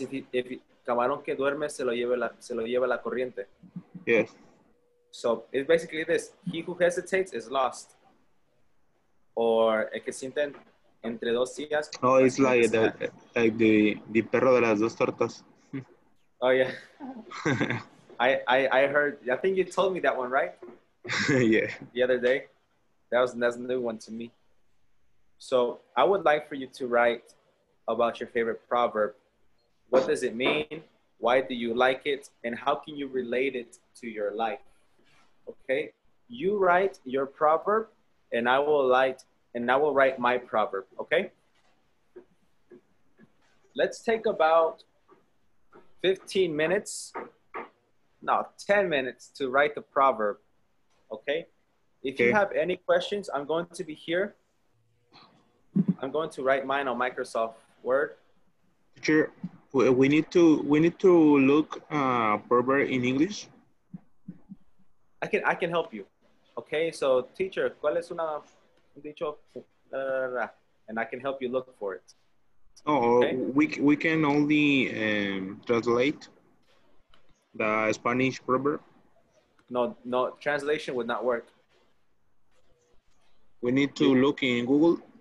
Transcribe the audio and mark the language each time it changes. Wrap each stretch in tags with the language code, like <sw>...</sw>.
<en>If</en> <es>camarón que duerme se lo lleva la corriente.</es> <en>Yes. So it's basically this: he who hesitates is lost.</en> <es>Or el que sienten entre dos sillas.</es> <en>Oh, it's like the</en> <es>perro de las dos tortas.</es> <en>Oh yeah. I heard. I think you told me that one, right? Yeah. The other day. That's a new one to me. So I would like for you to write about your favorite proverb. What does it mean? Why do you like it? And how can you relate it to your life? Okay. You write your proverb, and I will write my proverb. Okay. Let's take about 15 minutes. No, 10 minutes to write the proverb. Okay. If you have any questions, I'm going to be here. I'm going to write mine on Microsoft Word. Teacher, we need to look proverb in English. I can help you. Okay, so teacher,</en> <es>¿cuál es un dicho?</es> <en>And I can help you look for it. Oh, okay? we can only translate the Spanish proverb. No, translation would not work. We need to look in Google.</en>